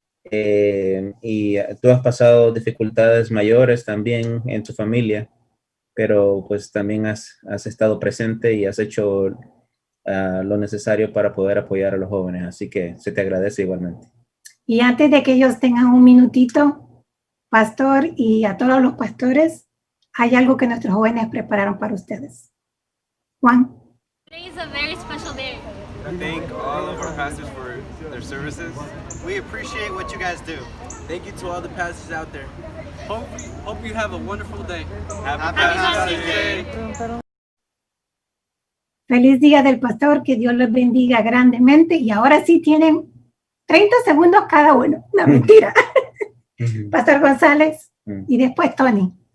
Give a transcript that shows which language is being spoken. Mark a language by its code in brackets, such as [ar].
[es] Y tú has pasado dificultades mayores también en tu familia, pero pues también has estado presente y has hecho lo necesario para poder apoyar a los jóvenes, así que se te agradece igualmente. Y antes de que ellos tengan un minutito, pastor, y a todos los pastores, hay algo que nuestros jóvenes prepararon para ustedes. Juan. [en] Today is a very special day. I thank all of our pastors for their services. We appreciate what you guys do. Thank you to all the pastors out there. Hope you have a wonderful day. Happy Father's Day. [es] Feliz Día del Pastor, que Dios los bendiga grandemente. Y ahora sí tienen 30 segundos cada uno. No, mentira. Pastor González y después Tony.